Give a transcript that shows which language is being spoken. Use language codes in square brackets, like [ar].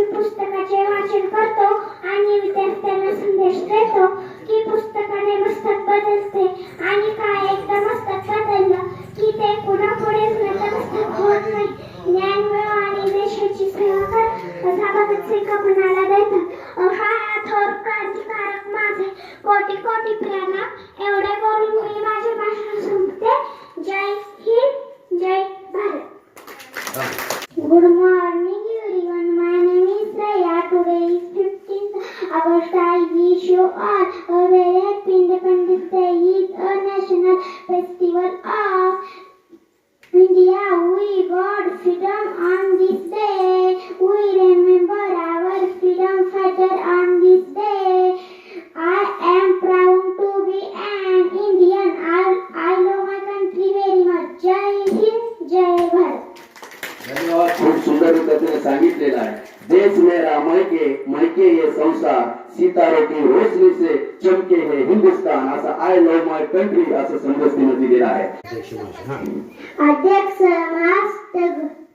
[mr] पुस्तकाचे वाचन करतो आणि विद्यार्थ्यांना संदेश देतो की पुस्तकाने मस्तक बदलते आणि काय एकदा मस्तक बदललं की ते पुन्हा पुढे मस्तक होत नाही. ज्ञान मिळव आणि देशाची सेवा कर असा भगत सिंग कुणाला देतात. हा थोर क्रांतिकारक माझे कोटी कोटी प्रणाम. एवढे करून मी माझे भाषण संपते. जय हिंद, जय Bharat. [en] Good morning everyone, my name is Raya. Today is 15th August. I wish you all a very happy Independence Day. It is a national festival of India. We got freedom on this day. We remember our freedom fighter on this day. I am proud to be an Indian. I love my country very much. Jai Hind, Jai Bharat. [mr] धन्यवाद. खूप सुंदररित्या त्याने सांगितलेलं आहे. [hi] देश मेरा मायके, मायके ये संसार, सितारों की रोशनी से चमके है हिंदुस्तान, [mr] असा आय लव्ह माय कंट्री असं संदेश तिने दिलेला आहे. अध्यक्ष भाषण हा. अध्यक्ष महास्तग